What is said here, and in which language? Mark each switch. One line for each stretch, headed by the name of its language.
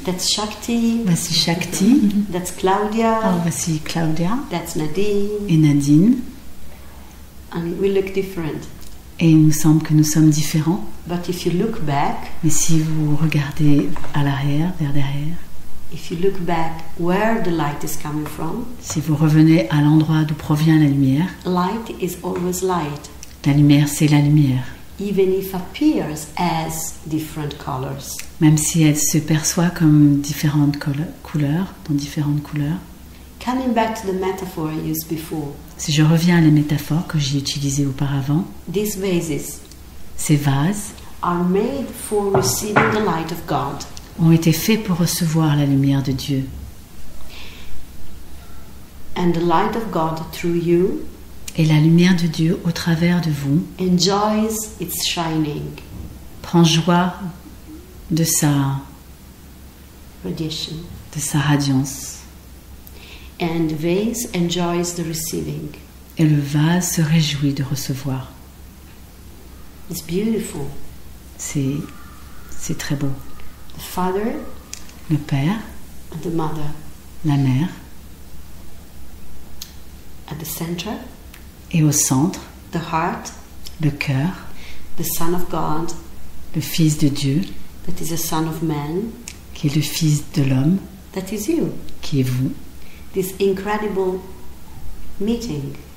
English: That's Shakti.
French: Voici Shakti.
English: That's Claudia.
French: Oh, voici Claudia.
English: That's Nadine.
French: Et Nadine.
English: And we look different.
French: Et il nous semble que nous sommes différents.
English: But if you look back.
French: Mais si vous regardez à l'arrière, vers derrière.
English: If you look back where the light is coming from.
French: Si vous revenez à l'endroit d'où provient la lumière.
English: Light is always light.
French: La lumière, c'est la lumière.
English: even if appears as different colors.
French: Même si elle se perçoit comme différentes couleurs, dans différentes couleurs.
English: Coming back to the metaphor I used before,
French: Si je reviens à la métaphore que j'ai utilisée auparavant,
English: these vases
French: ces vases
English: are made for receiving the light of God.
French: ont été faits pour recevoir la lumière de Dieu.
English: And the light of God through you
French: Et la lumière de Dieu au travers de vous
English: enjoys its shining
French: prend joie de sa
English: radiation.
French: radiance.
English: And the vase enjoys the receiving.
French: Et le vase se réjouit de recevoir.
English: It's beautiful.
French: C'est très beau.
English: The father
French: Le père,
English: and the mother
French: la mère,
English: at the center,
French: et au centre,
English: the heart,
French: le cœur,
English: the Son of God,
French: le Fils de Dieu,
English: that is a Son of Man,
French: qui est le Fils de l'homme,
English: that is you.
French: qui est vous.
English: This incredible meeting